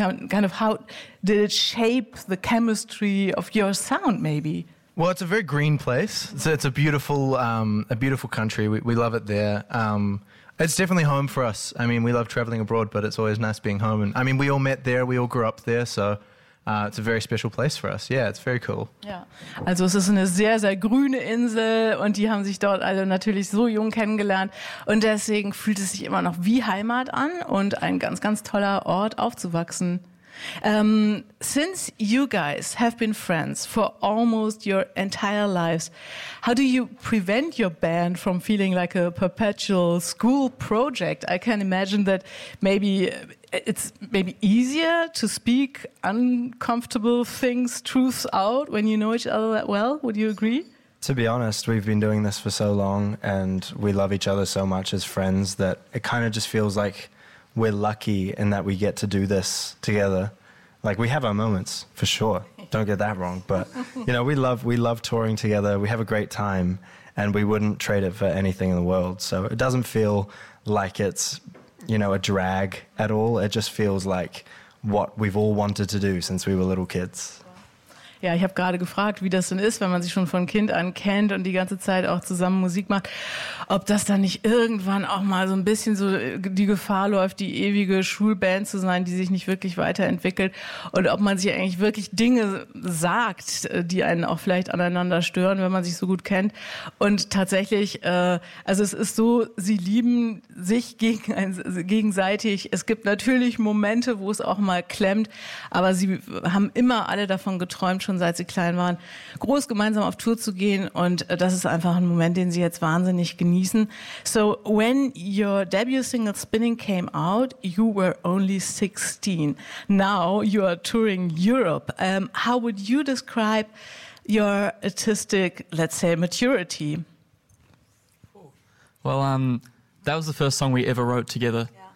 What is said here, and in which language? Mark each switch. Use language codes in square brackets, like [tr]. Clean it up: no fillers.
[en] Kind of how did it shape the chemistry of your sound, maybe? Well, it's a very green place. It's a beautiful country. We love it there. It's definitely home for us. I mean, we love traveling abroad, but it's always nice being home. And I mean, we all met there. We all grew up there. So it's a very special place for us. Yeah, it's very cool. [de] Ja, also es ist eine sehr, sehr grüne Insel und die haben sich dort alle natürlich so jung kennengelernt. Und deswegen fühlt es sich immer noch wie Heimat an und ein ganz, ganz toller Ort aufzuwachsen. [en] Since you guys have been friends for almost your entire lives, how do you prevent your band from feeling like a perpetual school project? I can imagine that maybe it's maybe easier to speak uncomfortable things, truths out when you know each other that well. Would you agree? To be honest, we've been doing this for so long and we love each other so much as friends that it kind of just feels like we're lucky in that we get to do this together. Like, we have our moments, for sure. Don't get that wrong. But, you know, we love touring together. We have a great time, and we wouldn't trade it for anything in the world. So it doesn't feel like it's, you know, a drag at all. It just feels like what we've all wanted to do since we were little kids. [de] Ja, ich habe gerade gefragt, wie das denn ist, wenn man sich schon von Kind an kennt und die ganze Zeit auch zusammen Musik macht, ob das dann nicht irgendwann auch mal so ein bisschen so die Gefahr läuft, die ewige Schulband zu sein, die sich nicht wirklich weiterentwickelt, und ob man sich eigentlich wirklich Dinge sagt, die einen auch vielleicht aneinander stören, wenn man sich so gut kennt. Und tatsächlich, also es ist so, sie lieben sich gegenseitig. Es gibt natürlich Momente, wo es auch mal klemmt, aber sie haben immer alle davon geträumt, schon seit sie klein waren, groß gemeinsam auf Tour zu gehen, und das ist einfach ein Moment, den sie jetzt wahnsinnig genießen. [en] So, when your debut single Spinning came out, you were only 16. Now you are touring Europe. How would you describe your artistic, let's say, maturity? Well, that was the first song we ever wrote together.